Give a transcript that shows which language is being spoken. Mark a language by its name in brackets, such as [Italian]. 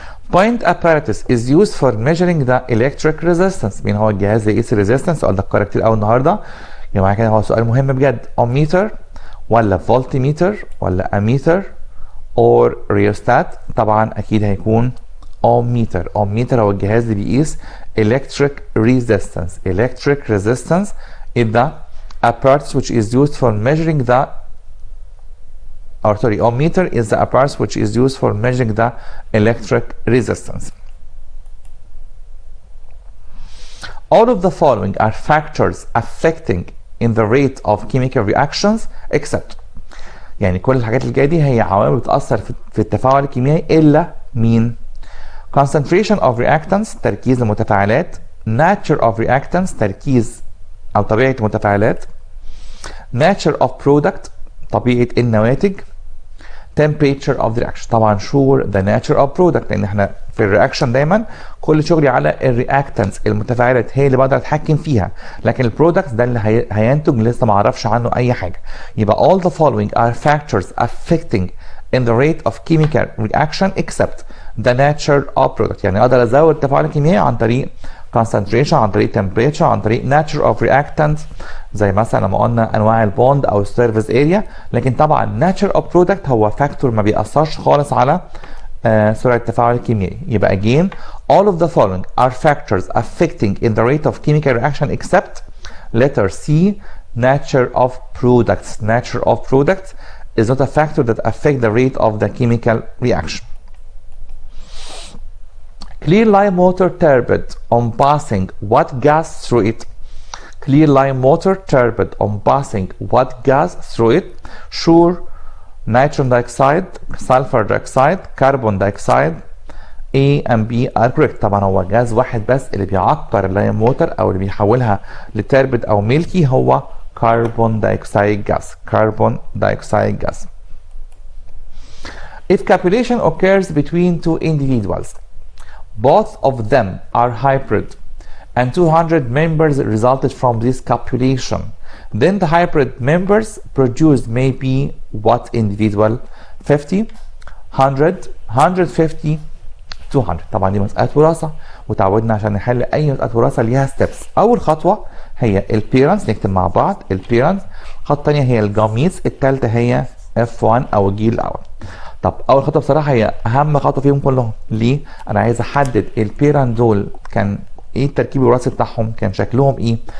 [English] Point apparatus is used for measuring the electric resistance. [Arabic] مين هو الجهاز اللي يقيس الريزيستنس؟ السؤال ده اتكرر كتير قوي النهارده، يعني معنى كده هو سؤال مهم بجد. ohmmeter ولا voltmeter ولا ammeter or rheostat؟ طبعا اكيد هيكون ohmmeter. ohmmeter هو الجهاز اللي بيقيس [English] electric resistance. electric resistance is the apparatus which is used for measuring the ohmmeter is the apparatus which is used for measuring the electric resistance. All of the following are factors affecting in the rate of chemical reactions except. [Arabic] يعني كل الحاجات اللي جايه دي هي عوامل بتأثر في التفاعل الكيميائي إلا مين؟ [English] concentration of reactants [Arabic] تركيز المتفاعلات، [English] nature of reactants [Arabic] تركيز أو طبيعة المتفاعلات، [English] nature of product [Arabic] طبيعة النواتج، [English] temperature of the reaction. [Arabic] طبعا [English] sure the nature of product، [Arabic] لان احنا في الرياكشن دايما كل شغلي على الرياكتنتس المتفاعلات هي اللي بقدر اتحكم فيها، لكن البرودكت ده اللي هينتج لسه ما اعرفش عنه اي حاجه. يبقى [English] all the following are factors affecting in the rate of chemical reaction except the nature of product. [Arabic] يعني اقدر ازود التفاعل الكيميائي عن طريق concentration، عن طريق temperature، عن طريق [English] nature of reactant، [Arabic] زي مثلا لما قلنا انواع البوند او السيرفيس اريا. لكن طبعا [English] nature of product [Arabic] هو فاكتور ما بيأثرش خالص على سرعه التفاعل الكيميائي. يبقى [English] again all of the following are factors affecting in the rate of chemical reaction except letter C nature of products. Nature of products is not a factor that affect the rate of the chemical reaction. Clear lime water turbid on passing what gas through it? Clear lime water turbid on passing what gas through it? Sure nitrogen dioxide, sulfur dioxide, carbon dioxide. A and B are correct. [Arabic] طبعا هو جاز واحد بس اللي بيعكر اللايم ووتر او اللي بيحولها لتربد او ميلكي هو [English] carbon dioxide gas. Carbon dioxide gas. If copulation occurs between two individuals, both of them are hybrid, and 200 members resulted from this copulation, then the hybrid members produced may be what individual? 50, 100, 150, 200. [Arabic] طبعا دي مسألة وراثة، وتعودنا عشان نحل أي مسألة وراثة ليها ستيبس. أول خطوة هي البيرنتس، نكتب مع بعض البيرنتس. الخطوة الثانية هي الجاميتس، الثالثة هي F1 أو الجيل الأول. طب أول خطوة بصراحة هي أهم خطوة فيهم كلهم. ليه؟ أنا عايز أحدد البيرنت دول كان ايه التركيب الوراثي بتاعهم، كان شكلهم ايه.